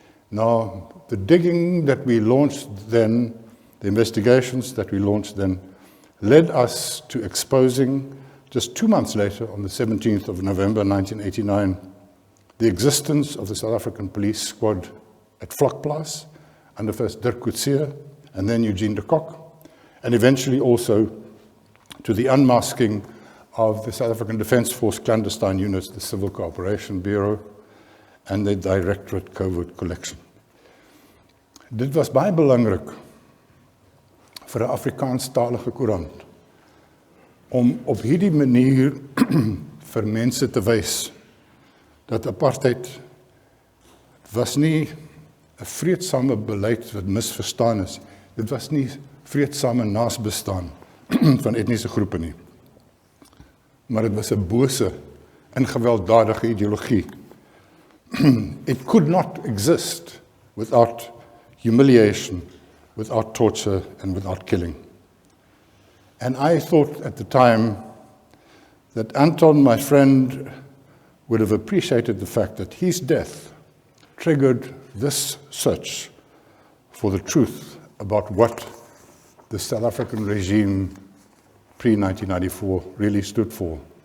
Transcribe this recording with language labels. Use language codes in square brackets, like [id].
[en] Now, the digging that we launched then, the investigations that we launched then, led us to exposing, just 2 months later, on the 17th of November 1989, the existence of the South African police squad at Vlakplaas, under first Dirk Coetzee and then Eugene de Kock, and eventually also to the unmasking of the South African Defence Force clandestine units, the Civil Cooperation Bureau, and the Directorate Covert Collection. [af] Dit was baie belangrik vir 'n Afrikaanstalige koerant om op hierdie manier vir mense te wys dat apartheid was nie 'n vreedsame beleid wat misverstaan is. Dit was nie vreedsame naasbestaan van etniese groepe nie. Maar dit was 'n bose en gewelddadige ideologie. [en] It could not exist without humiliation, without torture, and without killing. And I thought at the time that Anton, my friend, would have appreciated the fact that his death triggered this search for the truth about what the South African regime pre-1994 really stood for.